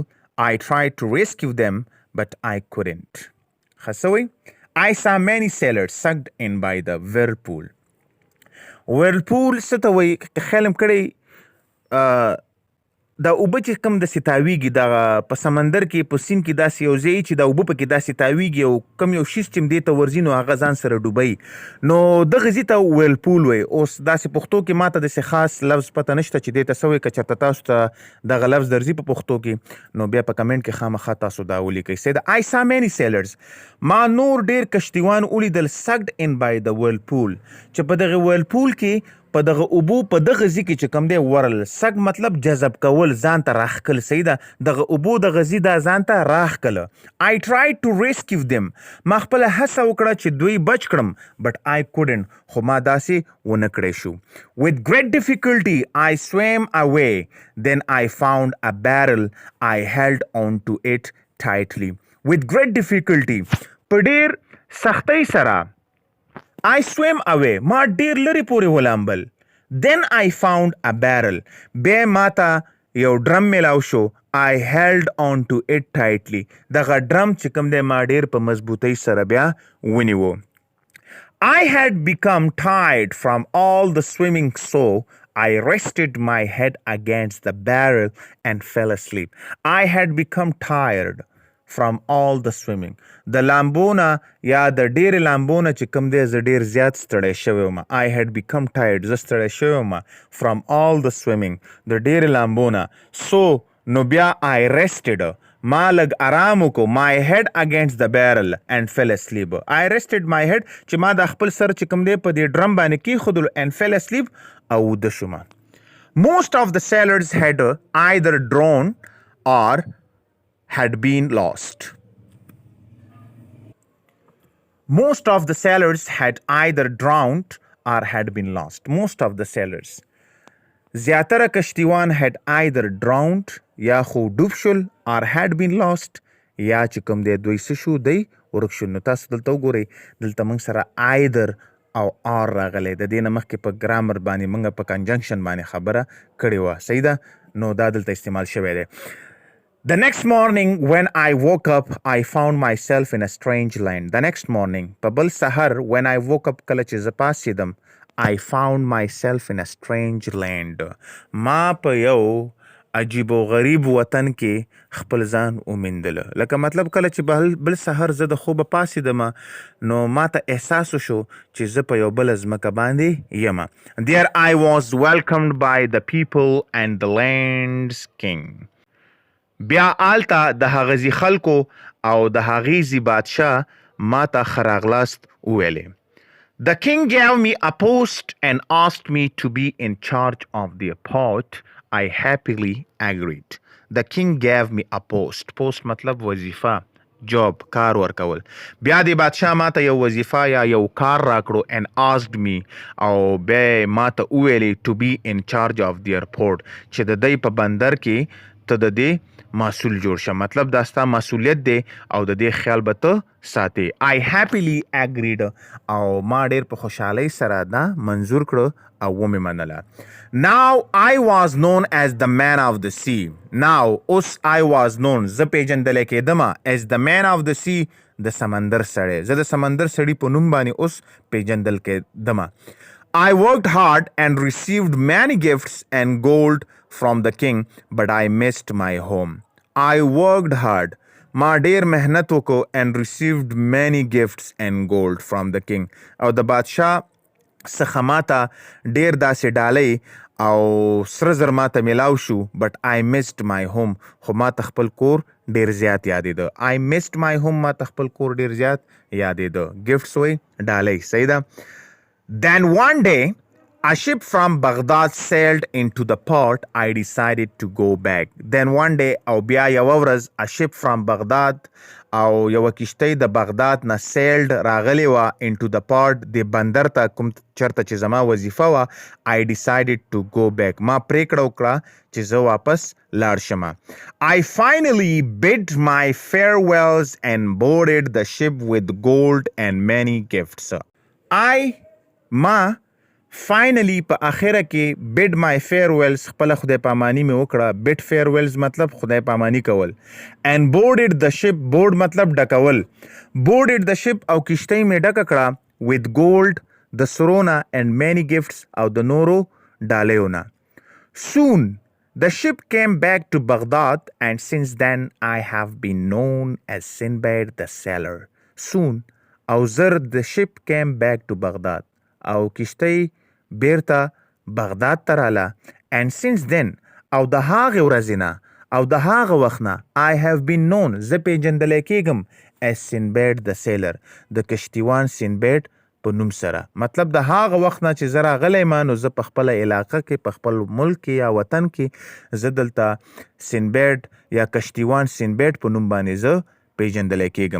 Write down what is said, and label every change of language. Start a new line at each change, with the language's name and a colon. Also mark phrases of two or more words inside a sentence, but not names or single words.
English: I tried to rescue them but I couldn't. خسوي I saw many sailors sucked in by the whirlpool.
Pashto: whirlpool څه ته وایي که خیال م کړی دا اوبه چې کوم داسې تاویږي دغه په سمندر کې په سیند کې داسې یو ځای چې دا اوبه پکې داسې تاویږي او کوم یو شیز چې دې ته ورځي نو هغه ځان سره ډوبوي نو دغه ځای ته ویل پول وایي. اوس داسې پښتو کې ماته داسې خاص لفظ پته نشته چې دې ته څه وایي. که چېرته تاسو ته دغه لفظ درځي په پښتو کې نو بیا په کمنټ کې خامخا تاسو دا ولیکئ.
English: سید I saw many sailors.
Pashto: ما نور ډېر کشتیوان ولیدل
English: sucked in by the whirlpool
Pashto: چې په دغه whirlpool کې په دغه اوبو په دغه ځای کې چې کوم دی ورل سګ مطلب جذب کول ځان ته راښکل. صحیح ده دغه اوبو دغه ځای دا ځان ته راښکله.
English: I tried to rescue them.
Pashto: ما خپله هڅه وکړه چې دوی بچ کړم
English: but I couldn't.
Pashto: خو ما داسې ونه کړی شو.
English: With great difficulty I swam away. Then I found a barrel. I held on to it tightly. With great difficulty
Pashto: په ډېر سختۍ سره
English: I swam away.
Pashto: ما ډیر لري پورې ولامبل.
English: Then I found a barrel.
Pashto: بیا ماته یو ډرم میلاو شو.
English: I held on to it tightly.
Pashto: دغه ډرم چې کوم دی ما ډیر په مضبوطۍ سره بیا ونیو.
English: I had become tired from all the swimming, so I rested my head against the barrel and fell asleep. I had become tired from all the swimming.
Pashto: د لامبونه یا د ډېرې لامبونه چې کوم دی زه ډېر زیات ستړی شوی وم.
English: I had become tired.
Pashto: زه ستړی شوی وم
English: from all the swimming.
Pashto: د ډېرې لامبونه. So نو بیا
English: I rested.
Pashto: ما لږ آرام وکړو.
English: My head against the barrel and fell asleep. I rested my head
Pashto: چې ما د خپل سر چې کوم دی په دې ډرم باندې کېښودلو
English: and fell asleep
Pashto: او وده شوم.
English: Most of the sailors had either drowned or had been lost. Most of the sailors had either drowned or had been lost. Most of the sailors.
Pashto: زیاتره کشتیوان
English: had either drowned
Pashto: یا خو ډوب شول
English: or had been lost
Pashto: یا چې کوم دی دوی څه شو دی ورک شول. نو تاسو دلته وګورئ دلته موږ سره either او or راغلی. د دې نه مخکې په ګرامر باندې موږ په کنجنکشن باندې خبره کړې وه. صحیح ده نو دا دلته استعمال شوی دی.
English: The next morning when I woke up, I found myself in a strange land. The next morning,
Pashto: په بل سحر
English: when I woke up
Pashto: کله چې زه پاڅېدم
English: I found myself in a strange land.
Pashto: ما په یو عجیب و غریب وطن کې خپل ځان وموندله. لکه مطلب کله چې بل سحر زه د خوبه پاڅېدم نو ما ته احساس وشو چې زه په یو بله ځمکه باندې یم.
English: There I was welcomed by the people and the land's king.
Pashto: بیا آلته د هغه خلکو او د هغې بادشاه ما ته ښه راغلاست وویلې.
English: The king gave me a post and asked me to be in charge of the port. I happily agreed. The king gave me a post.
Pashto: Post مطلب وظیفه جاب کار ورکول. بیا د بادشاه ما ته یو وظیفه یا یو کار راکړو
English: and asked me
Pashto: او بیا ما ته وویلې
English: to be in charge of the port
Pashto: چې د دی په بندر کې ته د دې مسؤل جوړ شه. مطلب دا ستا مسؤلیت دی او د دې خیال به ته ساتې.
English: I happily agreed
Pashto: او ما ډېر په خوشحالۍ سره دا منظور کړه او ومې منله.
English: Now I was known as the man of the sea. Now اوس I was known
Pashto: زه پیژندلی کېدمه
English: as the man of the sea
Pashto: د سمندر سړی. زه د سمندر سړي په نوم باندې اوس پیژندل کېدمه.
English: I worked hard and received many gifts and gold from the king, but I missed my home. I worked hard.
Pashto: ما ډیر مهنت وکړو
English: and received many gifts and gold from the king.
Pashto: او د بادشاه څخه ماته ډیر داسې ډالۍ او سره زر ماته میلاو شو
English: but I missed my home.
Pashto: خو ماته خپل کور ډیر زیات یادېده.
English: I missed my home
Pashto: ماته خپل کور ډیر زیات یادېده. gifts وی ډالۍ. صحیح ده.
English: Then one day a ship from Baghdad sailed into the port. I decided to go back. Then one day
Pashto: او بیا یو ورځ
English: a ship from Baghdad
Pashto: او یو کشتۍ د بغداد نه sailed راغلی وه
English: into the port
Pashto: د بندر ته کوم چرته چې زما وظیفه وه.
English: I decided to go back.
Pashto: ما پریکړه وکړه چې زه واپس لاړ شم.
English: I finally bid my farewells and boarded the ship with gold and many gifts.
Pashto: ما فاینلی په اخره کې
English: bid my farewells
Pashto: خپله خدای پاماني مې وکړه.
English: bid farewells
Pashto: مطلب خدای پاماني کول
English: and boarded the ship.
Pashto: board مطلب ډکول.
English: boarded the ship
Pashto: او کشتۍ مې ډکه کړه
English: with gold
Pashto: د سرو نه
English: and many gifts
Pashto: او د نورو ډالیو نه.
English: soon The ship came back to Baghdad, and since then I have been known as Sinbad the Sailor. Soon,
Pashto: او زر
English: the ship came back to Baghdad.
Pashto: او کشتۍ بیرته بغداد ته راله.
English: And since then,
Pashto: او د هغې ورځې نه او د هغه وخت نه
English: I have been known
Pashto: زه پیژندلی کېږم
English: as Sinbad the Sailor
Pashto: د کشتیوان سینبیډ په نوم سره. مطلب د هغه وخت نه چې زه راغلی ما نو زه په خپله علاقه کې په خپل ملک کې یا وطن کې زه دلته سینبیډ یا کشتیوان سینبیډ په نوم باندې زه پیژندلی کېږم.